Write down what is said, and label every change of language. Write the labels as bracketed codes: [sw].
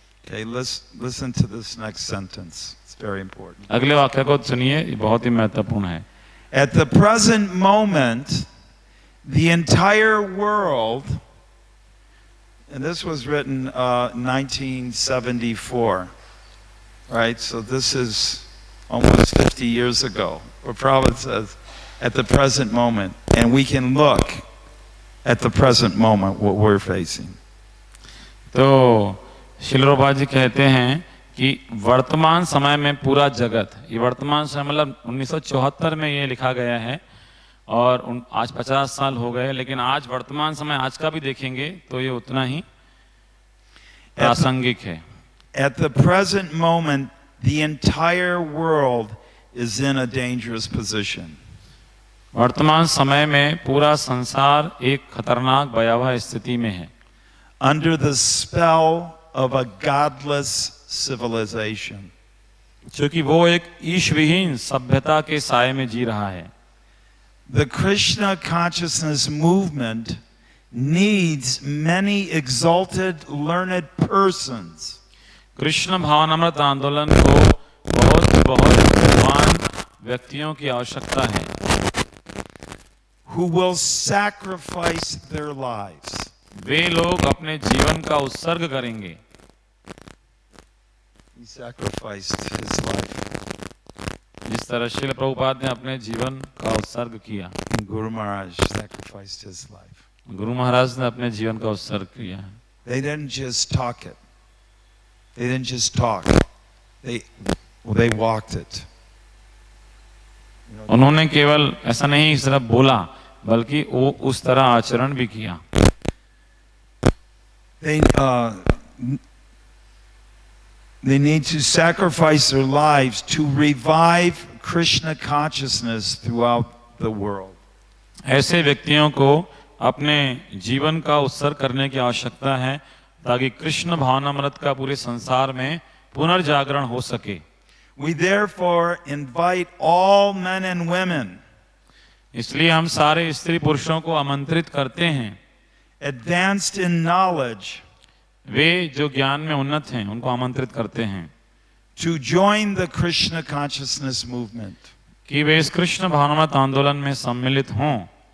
[en] Okay, listen to this next sentence. It's very important. [hi] अगले वाक्य को सुनिए, ये बहुत ही महत्वपूर्ण है। [en] At the present moment, the entire world, and this was written 1974, right? So this is almost 50 years ago. Where Prabhupada says, at the present moment, and we can look at the present moment what we're facing. [hi] तो श्रील प्रभुपाद जी कहते हैं कि वर्तमान समय में पूरा जगत, ये वर्तमान समय मतलब 1974 में ये लिखा गया है और आज 50 साल हो गए, लेकिन आज वर्तमान समय आज का भी देखेंगे तो ये उतना ही प्रासंगिक है। [en] At the present moment, the entire world is in a dangerous position. [hi] वर्तमान समय में पूरा संसार एक खतरनाक भयावह स्थिति में है। [en] Under the spell of a godless civilization. [hi] क्योंकि वो एक ईश्वरहीन सभ्यता के साये में जी रहा है। [en] The Krishna consciousness movement needs many exalted, learned persons. [hi] Krishna भावनामृत आंदोलन को बहुत विद्वान व्यक्तियों की आवश्यकता है [en] who will sacrifice their lives. [hi] वे लोग अपने जीवन का उत्सर्ग करेंगे। [en] He sacrificed his life. [hi] जिस तरह श्रील प्रभुपाद ने अपने जीवन का उत्सर्ग किया, [en] Guru Maharaj sacrificed his life. [hi] Guru Maharaj ने अपने जीवन का उत्सर्ग किया है। [en] They didn't just talk it. They didn't just talk. They walked it. [hi] उन्होंने केवल ऐसा नहीं सिर्फ बोला बल्कि वो उस तरह आचरण भी किया। [en] They need to sacrifice their lives to revive Krishna consciousness throughout the world. [hi] ऐसे व्यक्तियों को अपने जीवन का उत्सर्ग करने की आवश्यकता है ताकि कृष्ण भावनामृत का पूरे संसार में पुनर्जागरण हो सके। [en] We therefore invite all men and women, [hi] इसलिए हम सारे स्त्री पुरुषों को आमंत्रित करते हैं, [en] advanced in knowledge, [hi] वे जो ज्ञान में उन्नत हैं उनको आमंत्रित करते हैं [en] to join the Krishna consciousness movement [hi] कि वे इस कृष्ण भावनामृत आंदोलन में सम्मिलित हों